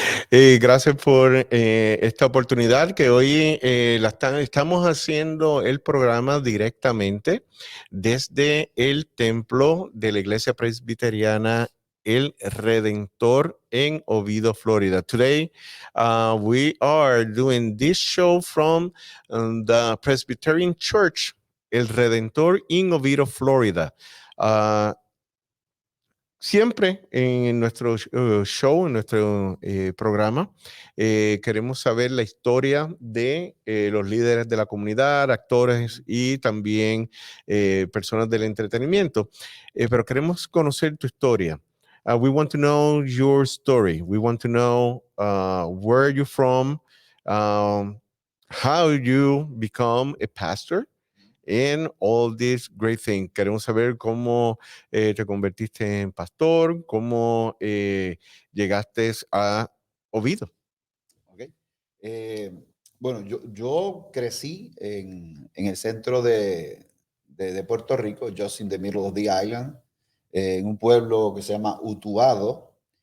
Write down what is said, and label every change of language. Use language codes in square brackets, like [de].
[es] Y gracias por esta oportunidad que hoy estamos haciendo el programa directamente desde el templo de la Iglesia Presbiteriana El Redentor en Oviedo, Florida. [en] Today, we are doing this show from the Presbyterian Church El Redentor in Oviedo, Florida. [es] Siempre en nuestro show, en nuestro programa, queremos saber la historia de los líderes de la comunidad, actores y también personas del entretenimiento. Pero queremos conocer tu historia. [en] We want to know your story. We want to know where you're from, how you become a pastor, and all this great thing. [es] Queremos saber cómo te convertiste en pastor, cómo llegaste a Oviedo. [en] Okay. [es] Bueno, yo crecí en el centro de Puerto Rico, [en] just in the middle of the island, [es] en un pueblo que se llama Utuado.